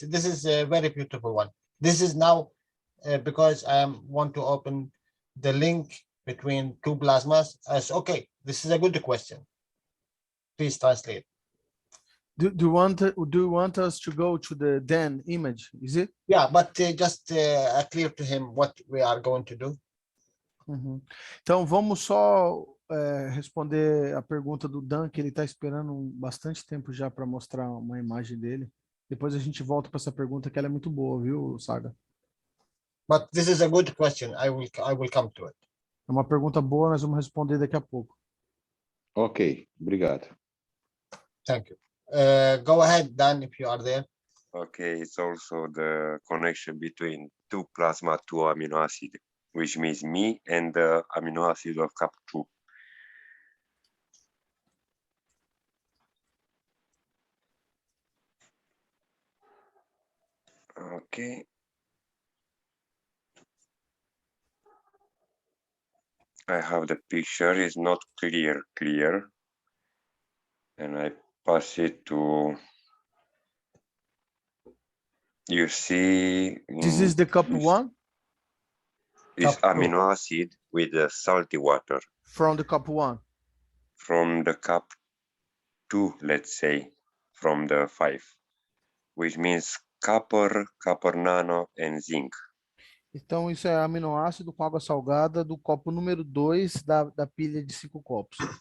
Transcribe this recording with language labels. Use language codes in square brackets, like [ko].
[en] This is a very beautiful one. This is now because I want to open the link between two plasmas. As okay, this is a good question. Please translate. Do you want us to go to the then image? Is it? Yeah, but just clear to him what we are going to do. Uhum. [pt] Então, vamos só responder a pergunta do Dan, que ele está esperando bastante tempo já para mostrar uma imagem dele. Depois a gente volta para essa pergunta, que ela é muito boa, viu, Saga? [en] But this is a good question. I will come to it. [pt] É uma pergunta boa, nós vamos responder daqui a pouco. Ok, obrigado. [en] Thank you. Go ahead, Dan, if you are there. Okay, it's also the connection between two plasma, two amino acid, which means me and the amino acid of CAP2. Okay. I have the picture, it's not clear, and I pass it to, you see. This is the cup one? It's Cup two. amino acid with the salty water. From the cup one? From the cup 2, let's say, from the 5, which means copper, copper nano, and zinc. [pt] Então, isso é aminoácido com água salgada do copo número 2 da pilha de 5 copos.